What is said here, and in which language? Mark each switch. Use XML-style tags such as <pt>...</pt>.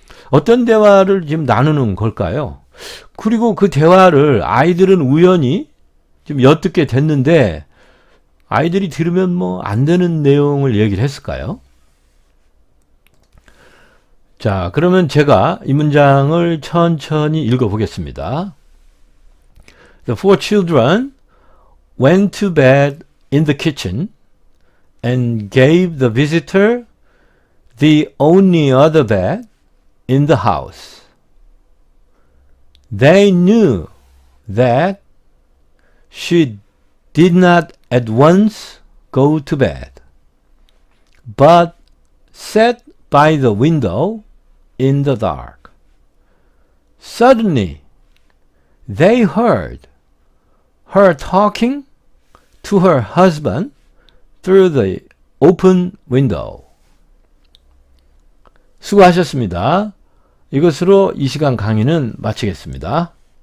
<ko>어떤 대화를 지금 나누는 걸까요? 그리고 그 대화를 아이들은 우연히 좀 엿듣게 됐는데 아이들이 들으면 뭐 안 되는 내용을 얘기를 했을까요? 자, 그러면 제가 이 문장을 천천히 읽어보겠습니다.</ko> <en>The four children went to bed in the kitchen and gave the visitor the only other bed in the house. They knew that she did not at once go to bed, but sat by the window in the dark. Suddenly, they heard her talking to her husband through the open window.</en> <ko>수고하셨습니다. 이것으로 이 시간 강의는 마치겠습니다.</ko>